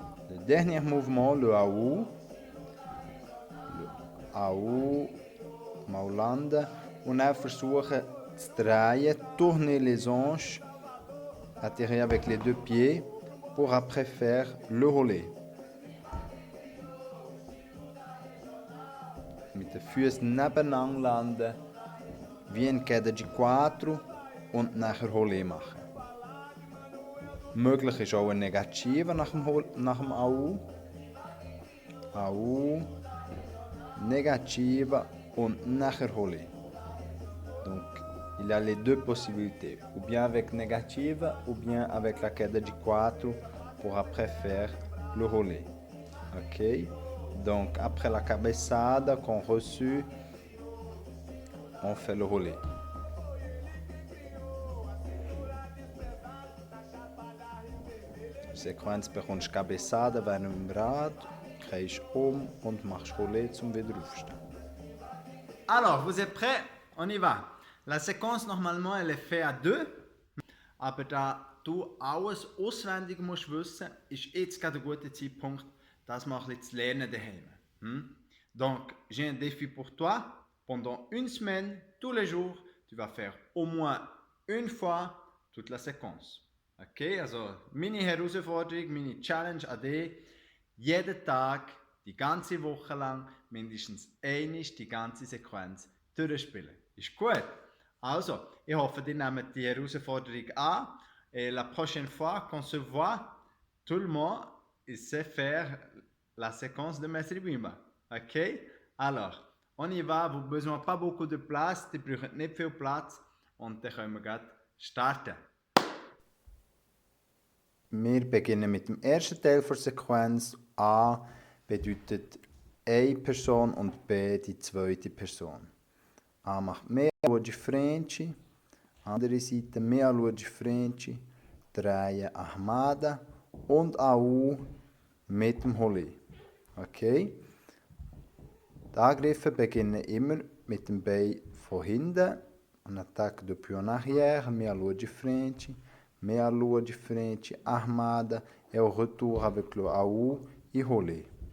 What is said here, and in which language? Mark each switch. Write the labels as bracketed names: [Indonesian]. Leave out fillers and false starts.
[French] Le dernier mouvement, le AU. Le AU, Maulande. [German] Und auch versuchen zu drehen, [French] tourner les hanches, atterrir avec les deux pieds pour après faire le relais. [German] Mit den Füßen nebeneinander landen, wie ein Queda de 4 und nachher Relais machen. Möglich ist auch eine Negative nach dem AU. AU, Negative und nachher Relais. [French] Donc, il y a les deux possibilités, ou bien avec négative, ou bien avec la queda de 4 pour après faire le relais. Ok? Donc, après la cabeçada qu'on reçut, on fait le relais. [German] Sequenz bekommst cabeçada während dem Rad, drehst und machst Relais zum wieder aufstehen. [French] Alors, vous êtes prêts? On y va. La séquence, normalement, elle est faite à deux. [German] Aber da du alles auswendig musst wissen, ist jetzt gerade ein guter Zeitpunkt, das mal ein bisschen zu lernen daheim. [French] Donc, j'ai un défi pour toi. Pendant une semaine, tous les jours, tu vas faire au moins une fois toute la séquence. [German] Okay, also meine Herausforderung, meine Challenge an dich, jeden Tag, die ganze Woche lang, mindestens einmal die ganze Sequenz durchspielen. Ist gut? Also, ich hoffe, ihr nehmt die Herausforderung an. [French] Et la prochaine fois qu'on se voit, tout le monde sait faire la séquence de Mestre Bimba. Ok? Alors, on y va. Vous n'avez besoin pas beaucoup de place. [German] Ihr braucht nicht viel Platz. Und dann können wir gleich starten. Wir beginnen mit dem ersten Teil der Sequenz. A bedeutet eine Person und B die zweite Person. A macht meia lua de frente, andere Seite meia lua de frente, Dreie armada und AU mit dem Rolé. Okay? Die Angriffe beginnen immer mit dem Bein von hinten. [French] Un attaque depuis en arrière, meia lua de frente, meia lua de frente, armada, et au retour avec le AU et rolé.